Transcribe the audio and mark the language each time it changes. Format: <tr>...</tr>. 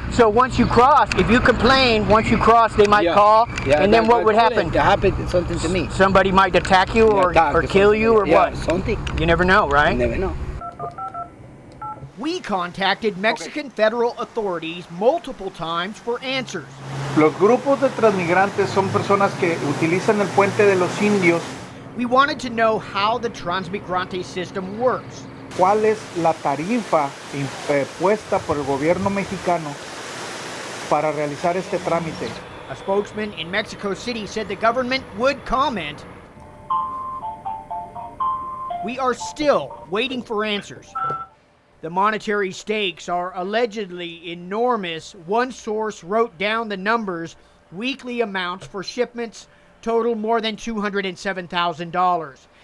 <en>So once you cross, if you complain, once you cross, they might call, and then what would happen? It happened something to me. Somebody might attack you or kill you or what? Something. You never know, right? You never know. We contacted Mexican federal authorities multiple times for answers.</en> <es>Los grupos de transmigrantes son personas que utilizan el puente de los indios.</es> <en>We wanted to know how the Transmigrante system works.</en> <es>¿Cuál es la tarifa impuesta por el gobierno mexicano para realizar este trámite?</es> <en>A spokesman in Mexico City said the government would comment. We are still waiting for answers. The monetary stakes are allegedly enormous. One source wrote down the numbers. Weekly amounts for shipments total more than $207,000.</en>